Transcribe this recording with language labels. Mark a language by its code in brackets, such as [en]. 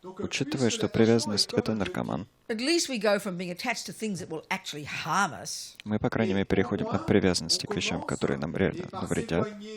[ru] Учитывая, что привязанность — это наркоман, [en] at least we go from being attached to things that will actually harm us [ru] мы, по крайней мере, переходим от привязанности к вещам, которые нам реально навредят,